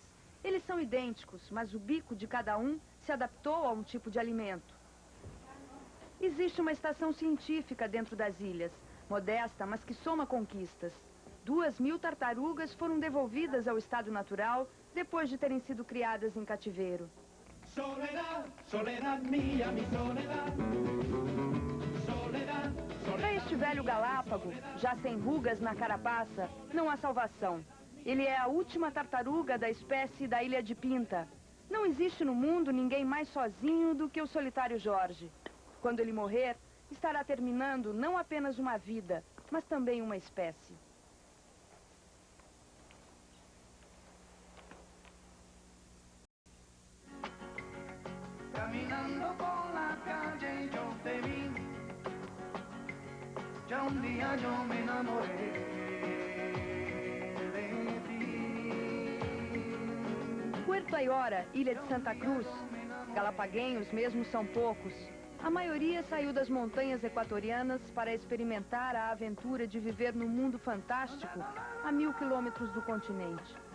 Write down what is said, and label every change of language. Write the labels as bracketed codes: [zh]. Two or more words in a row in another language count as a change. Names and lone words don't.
[pt] Eles são idênticos, mas o bico de cada um se adaptou a um tipo de alimento. Existe uma estação científica dentro das ilhas, modesta, mas que soma conquistas. 2.000 tartarugas foram devolvidas ao estado natural depois de terem sido criadas em cativeiro. [es] Soledad, soledad mía, mi soledad. Soledad, soledad. [pt] Para este velho Galápago, já sem rugas na carapaça, não há salvação. Ele é a última tartaruga da espécie da Ilha de Pinta. Não existe no mundo ninguém mais sozinho do que o solitário Jorge. Quando ele morrer, estará terminando não apenas uma vida, mas também uma espécie. [es] Caminando por la calle yo te vi, ya un día yo me enamoré de ti. [pt] Puerto Ayora, Ilha de Santa Cruz. Galapaguenhos mesmo são poucos. A maioria saiu das montanhas equatorianas para experimentar a aventura de viver no mundo fantástico a 1000 quilômetros do continente.